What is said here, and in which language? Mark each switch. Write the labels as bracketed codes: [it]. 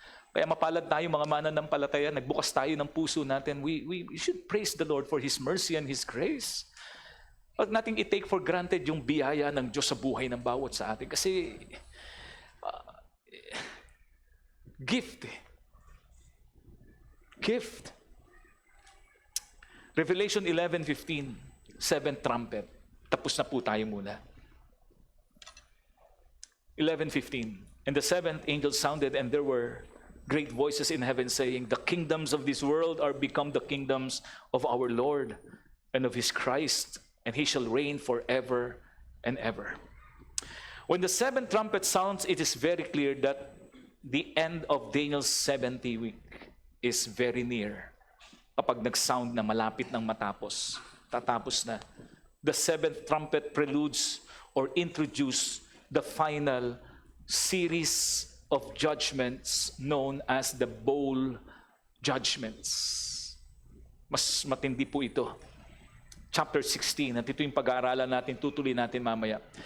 [tl] Kaya mapalad tayo mga mananampalataya, nagbukas tayo ng puso natin. [en] We should praise the Lord for His mercy and His grace. [tl] Huwag nating i-take for granted yung biyaya ng Diyos sa buhay ng bawat sa atin. Kasi, gift. Revelation 11:15, 7th trumpet. Tapos na po tayo muna. 11:15. [en] And the 7th angel sounded, and there were great voices in heaven saying, the kingdoms of this world are become the kingdoms of our Lord and of His Christ, and He shall reign forever and ever. When the 7th trumpet sounds, it is very clear that the end of Daniel's 70 week is very near. [tl] Kapag nag-sound na malapit ng tatapos na. [en] The 7th trumpet preludes or introduce the final series of judgments known as the bowl judgments. [tl] Mas matindi po ito. Chapter 16, at ito yung pag-aaralan natin, tutuloy natin mamaya.